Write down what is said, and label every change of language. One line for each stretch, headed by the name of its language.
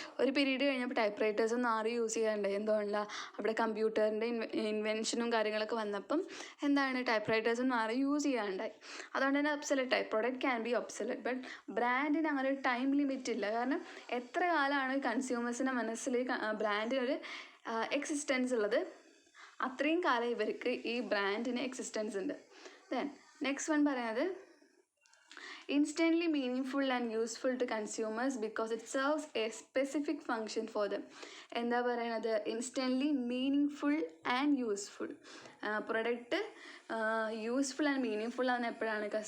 Malayalam: ഒരു പീരീഡ് കഴിഞ്ഞപ്പോൾ ടൈപ്പ് റൈറ്റേഴ്സൊന്നും ആരും യൂസ് ചെയ്യാറുണ്ട്. എന്തുകൊണ്ടാണ്? അവിടെ കമ്പ്യൂട്ടറിൻ്റെ ഇൻവെൻഷനും കാര്യങ്ങളൊക്കെ വന്നപ്പം എന്താണ് ടൈപ്പ് റൈറ്റേഴ്സൊന്നും ആരും യൂസ് ചെയ്യാറുണ്ടായി. അതുകൊണ്ട് തന്നെ ഒബ്സലറ്റായി.
English: Product can be obsolete.
Malayalam: ബട്ട് ബ്രാൻഡിന് അങ്ങനെ ഒരു ടൈം ലിമിറ്റ് ഇല്ല. കാരണം എത്ര കാലമാണ് കൺസ്യൂമേഴ്സിൻ്റെ മനസ്സിൽ ബ്രാൻഡിനൊരു എക്സിസ്റ്റൻസ് ഉള്ളത്, അത്രയും കാലം ഇവർക്ക് ഈ ബ്രാൻഡിന് എക്സിസ്റ്റൻസ് ഉണ്ട്.
English: Then next one പറയുന്നത് instantly meaningful and useful to consumers because it serves a specific function for them.
Malayalam: എന്താ പറയണത്? Instantly meaning and useful. Product useful and meaning full ആവുന്ന എപ്പോഴാണ്?